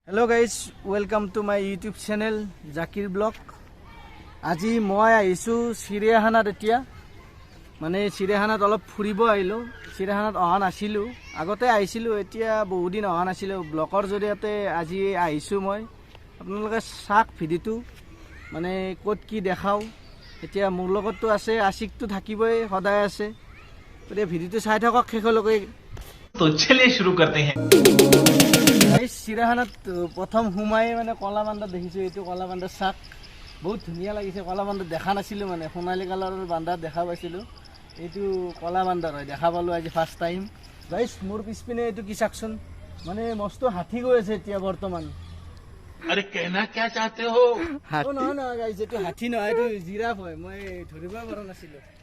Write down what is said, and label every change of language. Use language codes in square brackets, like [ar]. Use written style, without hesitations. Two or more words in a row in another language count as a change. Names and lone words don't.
[en] Hello guys, welcome to my YouTube channel Zakir Blog. [as] আজি মই আহিছো চিৰিয়াখানাত এতিয়া মানে চিৰিয়াখানাত অলপ ফুৰিব আহিলো চিৰিয়াখানাত অহা নাছিলো আগতে আহিছিলো এতিয়া বহুত দিন অহা নাছিলো ব্লগৰ জৰিয়তে আজি আহিছো মই আপোনালোকে চাক ভিডিওটো মানে ক'ত কি দেখাও এতিয়া মোৰ লগতটো আছে আশিকটো থাকিবই সদায় আছে এতিয়া ভিডিওটো চাই থাকক শেষলৈকে [hi] तो चलिए शुरू करते हैं [as] গাইস চিৰিয়াখানাত প্ৰথম হুমাই মানে কলাবান্দা দেখিছো এইটো কলাবান্দা চাক বহুত ধুনীয়া লাগিছে কলাবান্দা দেখা নাছিলো মানে সোণালী কালাৰৰ বান্দা দেখা পাইছিলো এইটো কলাবান্দা হয় দেখা পালো আজি [en] first time guys [as] মোৰ পিছপিনে এইটো কি চাকচোন মানে মস্ত হাতী গৈ আছে এতিয়া বৰ্তমান [hi] अरे कहना क्या चाहते हो [as] নহয় নহয় গাইস এইটো হাতী নহয় এইটো জিৰাফ হয় মই ধৰিব পৰা নাছিলো